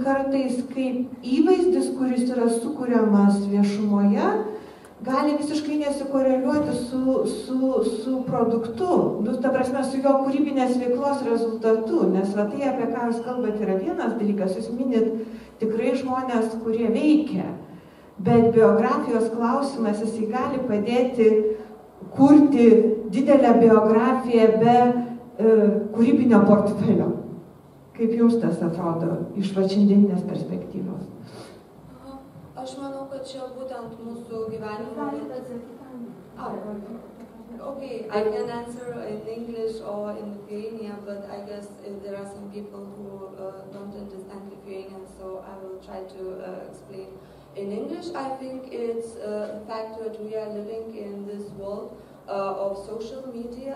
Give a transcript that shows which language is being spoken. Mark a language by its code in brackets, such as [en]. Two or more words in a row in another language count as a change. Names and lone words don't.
[lt] kartais kaip įvaizdis, kuris yra sukuriamas viešumoje, gali visiškai nesikoreliuoti su produktu, ta prasme, su jo kūrybinės veiklos rezultatu, nes va tai, apie ką jūs kalbate, yra vienas dalykas, jūs minit tikrai žmonės, kurie veikia, bet biografijos klausimas, jisai gali padėti kurti didelę biografiją be kūrybinio portfelio. Kaip jums tas atrodo iš šiandieninės perspektyvos? Aš manau, kad čia būtent mūsų gyvenimo... [en] Okay, I can answer in English or in Lithuanian, but I guess there are some people who don't understand Lithuanian, so I will try to explain. In English, I think it's the fact that we are living in this world of social media.